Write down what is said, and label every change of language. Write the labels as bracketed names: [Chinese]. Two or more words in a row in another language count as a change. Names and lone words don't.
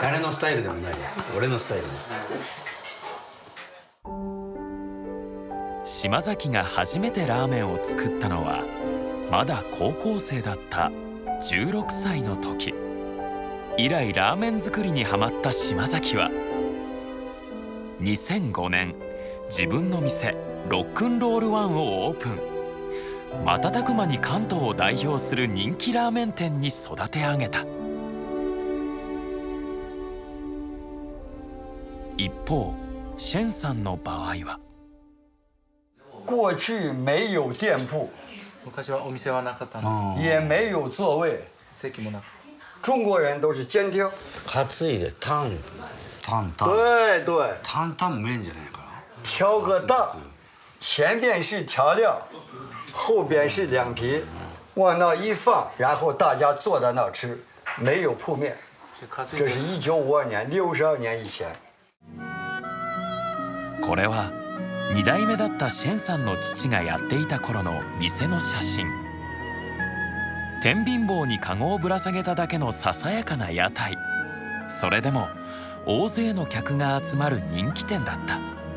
[Japanese] 誰のスタイルでもないです。俺のスタイルです。島崎が初めてラーメンを作ったのはまだ高校生だった16歳の時。以来ラーメン作りにハマった島崎は2005年自分の店ロックンロールワンをオープン。瞬く間に関東を代表する人気ラーメン店に育て上げた。一方シェンさんの場合は [Chinese] 过去没有店铺， [Japanese] 昔はお店はなかったの。 [Chinese] 也没有座位， [Japanese] 席もなく。 [Chinese] 中国人都是监听。 [Japanese] 担いでタン。 [Chinese] 对对， [Japanese] 担々麺じゃないかな。 [Chinese] 挑个担，前边是调料，后边是凉皮，往那一放，然后大家坐在那儿吃，没有铺面。这是1952年，62年以前。 [Japanese] これは2代目だったシェンさんの父がやっていた頃の店の写真。天秤棒にカゴをぶら下げただけのささやかな屋台。それでも大勢の客が集まる人気店だった。